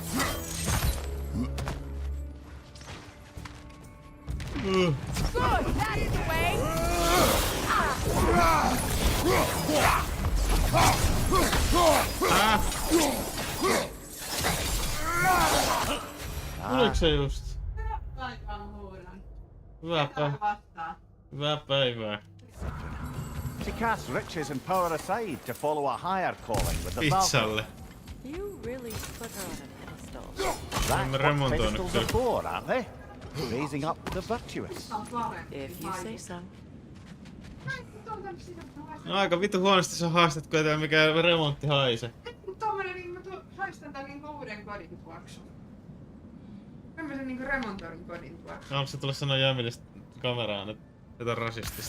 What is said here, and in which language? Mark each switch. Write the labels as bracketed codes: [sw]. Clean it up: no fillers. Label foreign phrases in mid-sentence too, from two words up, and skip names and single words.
[en] Good! That is the way! [fi] Tuliko se just? Hyvää päivää. [en] To cast riches and power aside to follow a higher calling with the [fi] Pizzalle. [en] You really put her on a pedestal. That's what pedestals are for, aren't they? Raising up the virtuous. If you say so. [fi] No aika vittu huonosti sä haastat, kun ei tää mikään remontti haise. Tommonen niinku haistan tän niinku uuden kodin tuoksu. Tämmösen niinku remontoidun kodin tuoksu. Onko se tullut sanoa Jämilistä kameraan, että jotain rasistista?